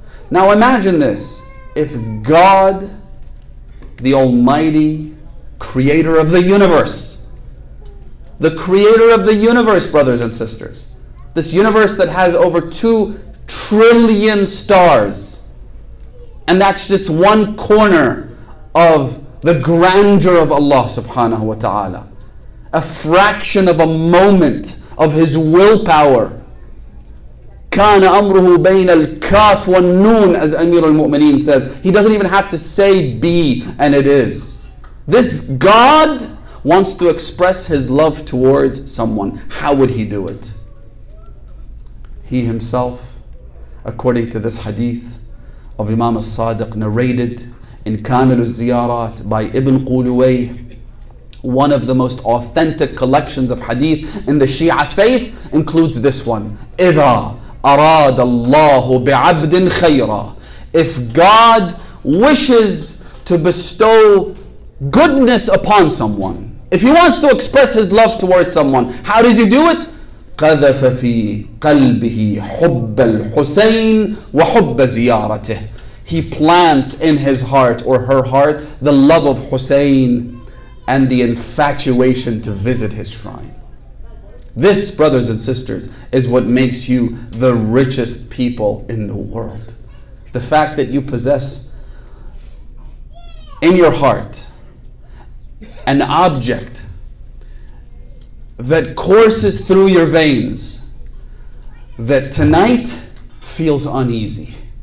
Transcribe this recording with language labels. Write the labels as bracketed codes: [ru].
[en] Now imagine this. If God, the Almighty, creator of the universe, the creator of the universe, brothers and sisters, this universe that has over 2 trillion stars, and that's just one corner of the grandeur of Allah subhanahu wa ta'ala, a fraction of a moment of His willpower. [ar] كان أمره بين الكاف والنون, [en] as Amir al-Mu'mineen says. He doesn't even have to say be, and it is. This God wants to express His love towards someone. How would He do it? He Himself, according to this hadith of Imam al-Sadiq, narrated in Kamil al-Ziyarat by Ibn Quluwayh, one of the most authentic collections of hadith in the Shia faith, includes this one. [ar] إِذَا أَرَادَ اللَّهُ بِعَبْدٍ خَيْرًا. [en] If God wishes to bestow goodness upon someone, If he wants to express his love towards someone, how does he do it? [ar] قذف في قلبه حب الحسين وحب زيارته. [en] He plants in his heart or her heart the love of Hussein and the infatuation to visit his shrine. This, brothers and sisters, is what makes you the richest people in the world. The fact that you possess in your heart an object that courses through your veins, that tonight feels uneasy.